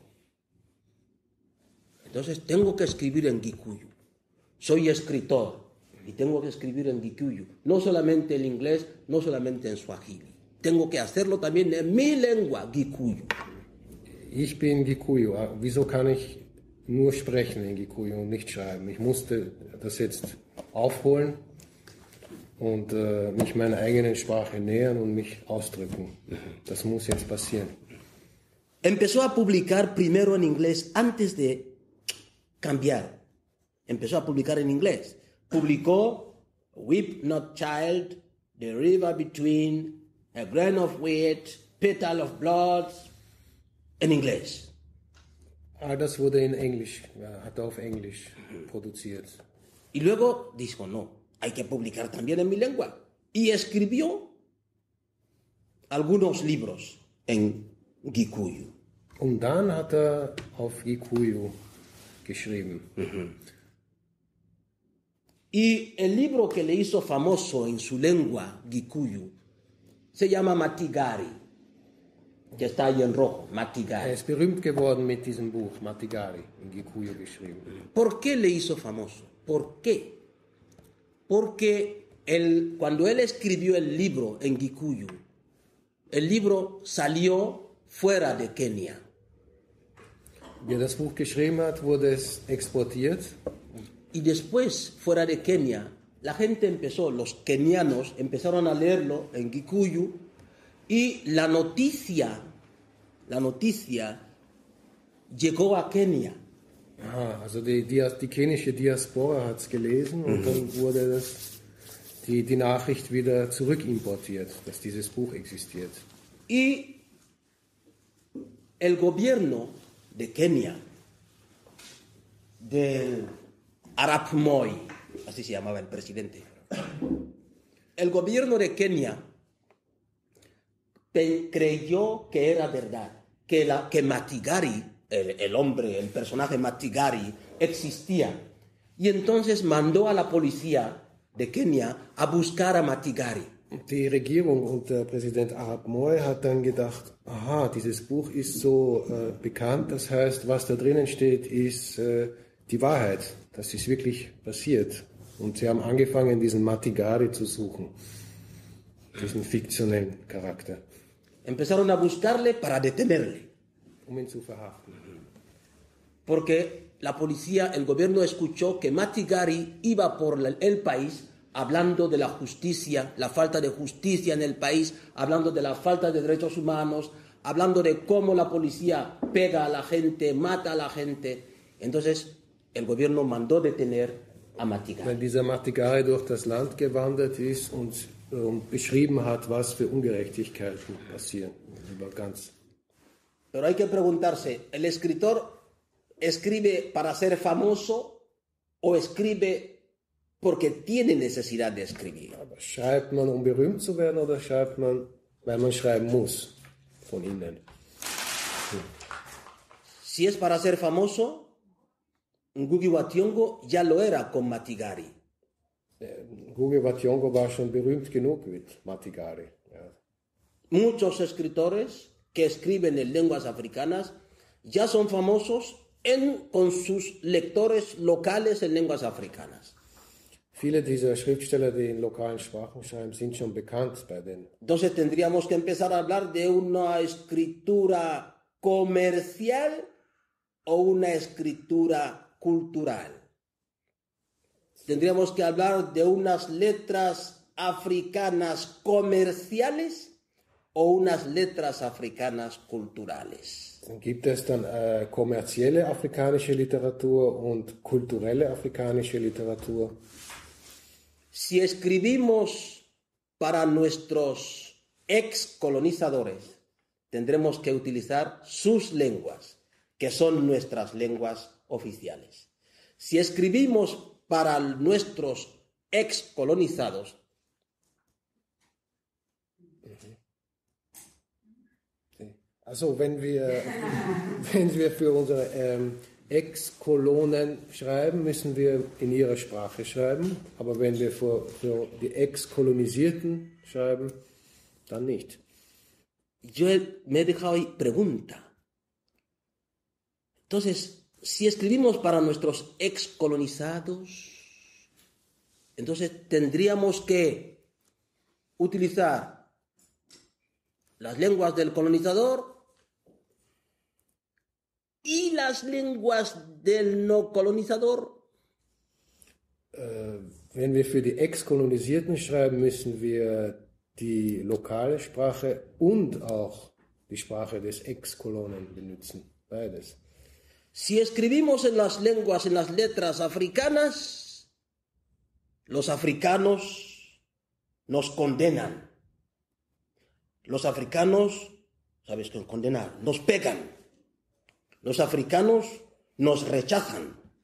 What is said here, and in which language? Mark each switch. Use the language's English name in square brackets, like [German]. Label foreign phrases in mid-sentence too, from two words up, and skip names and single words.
[Spanish] Entonces tengo que escribir en Gikuyu. Soy escritor y tengo que escribir en Gikuyu, no solamente en inglés, no solamente en Swahili. Tengo que hacerlo también en mi lengua, Gikuyu. [German] Ich bin Gikuyu. Wieso kann ich nur sprechen in Gikuyu und nicht schreiben? Ich musste das jetzt aufholen und mich meiner eigenen Sprache nähern und mich ausdrücken. Das muss jetzt passieren. [Spanish] Empezó a publicar primero en inglés antes de cambiar. Empezó a publicar en inglés. Publicó Weep Not Child, The River Between, A Grain of Wheat, Petal of Blood, en inglés. [German] Das wurde in Englisch, hat auf Englisch produziert. [Spanish] Y luego dijo, no, hay que publicar también en mi lengua. Y escribió algunos libros en Gikuyu. [German] Und dann hat auf Gikuyu geschrieben. [Spanish] Y el libro que le hizo famoso en su lengua, Gikuyu, se llama Matigari, que está ahí en rojo, Matigari. [German] Ist berühmt geworden mit diesem Buch, Matigari, in Gikuyu geschrieben. [Spanish] ¿Por qué le hizo famoso? ¿Por qué? Porque cuando él escribió el libro en Gikuyu, el libro salió fuera de Kenia. [German] Wie er das Buch geschrieben hat, wurde es exportiert. [Spanish] Y después, fuera de Kenia, la gente los kenianos empezaron a leerlo en Gikuyu y la noticia llegó a Kenia. [German] Also die kenische Diaspora hat es gelesen und dann wurde die Nachricht wieder zurückimportiert, dass dieses Buch existiert. [Spanish] Y el gobierno de Kenia, del Arap Moi, así se llamaba el presidente. El gobierno de Kenia creyó que era verdad, que Matigari, el personaje Matigari, existía. Y entonces mandó a la policía de Kenia a buscar a Matigari. [German] Die Regierung und der Präsident Arap Moi hat dann gedacht, aha, dieses Buch ist so bekannt, das heißt, was da drinnen steht, ist die Wahrheit. Das ist wirklich passiert. Und sie haben angefangen, diesen Matigari zu suchen, diesen fiktionellen Charakter. [Spanish] Empezaron a buscarle para detenerle. [German] Ihn zu verhaften. [Spanish] Porque la policía, el gobierno escuchó que Matigari iba por el país hablando de la justicia, la falta de justicia en el país, hablando de la falta de derechos humanos, hablando de cómo la policía pega a la gente, mata a la gente. Entonces, el gobierno mandó detener a Matigari. [German] Weil dieser Matigari durch das Land gewandert ist und beschrieben hat, was für Ungerechtigkeiten passieren. [Spanish] Pero hay que preguntarse, ¿el escritor escribe para ser famoso o escribe porque tiene necesidad de escribir? [German] Aber schreibt man, um berühmt zu werden, oder schreibt man, weil man schreiben muss, von innen? [Spanish] Si es para ser famoso, Ngugi wa Thiong'o ya lo era con Matigari. [German] Ngugi wa Thiong'o war schon berühmt genug mit Matigari. Ja. [Spanish] Muchos escritores que escriben en lenguas africanas ya son famosos con sus lectores locales en lenguas africanas. [German] Viele dieser Schriftsteller, die in lokalen Sprachen schreiben, sind schon bekannt bei den. [Spanish] Entonces tendríamos que empezar a hablar de una escritura comercial o una escritura cultural. Tendríamos que hablar de unas letras africanas comerciales o unas letras africanas culturales. [German] Dann gibt es dann kommerzielle afrikanische Literatur und kulturelle afrikanische Literatur. [Spanish] Si escribimos para nuestros ex-colonizadores, tendremos que utilizar sus lenguas, que son nuestras lenguas oficiales. Si escribimos para nuestros ex-colonizados, [German] Also wenn wir für unsere Ex-Kolonen schreiben, müssen wir in ihrer Sprache schreiben, aber wenn wir für die Ex-Kolonisierten schreiben, dann nicht. [Spanish] yo me he dejado ahí pregunta. Entonces, si escribimos para nuestros ex-colonizados, entonces tendríamos que utilizar las lenguas del colonizador y las lenguas del no colonizador. [German] Wenn wir für die Ex-Kolonisierten schreiben, müssen wir die lokale Sprache und auch die Sprache des Ex-Kolonen benutzen. Beides. [Spanish] Si escribimos en las lenguas, en las letras africanas, los africanos nos condenan. Los africanos, ¿sabes qué? Condenar, nos pegan. Los africanos nos rechazan.